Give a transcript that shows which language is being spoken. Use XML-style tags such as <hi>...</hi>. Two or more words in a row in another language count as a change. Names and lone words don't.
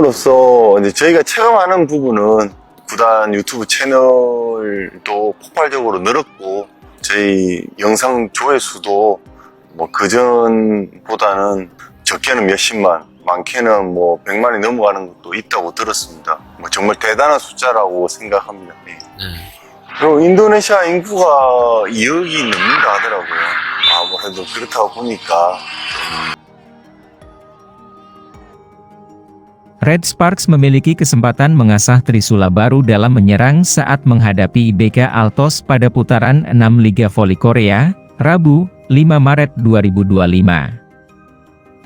<ko>팀으로서 이제 저희가 체감하는 부분은 구단 유튜브 채널도 폭발적으로 늘었고 저희 영상 조회수도 뭐 그전보다는 적게는 몇십만, 많게는 뭐 100만이 넘어가는 것도 있다고 들었습니다. 뭐 정말 대단한 숫자라고 생각합니다. 네. 그리고 인도네시아 인구가 2억이 넘는다 하더라고요. 아무래도 그렇다고 보니까</ko> <id>Red Sparks memiliki kesempatan mengasah trisula baru dalam menyerang saat menghadapi IBK Altos pada putaran 6 Liga Voli Korea, Rabu, 5 Maret 2025.</id>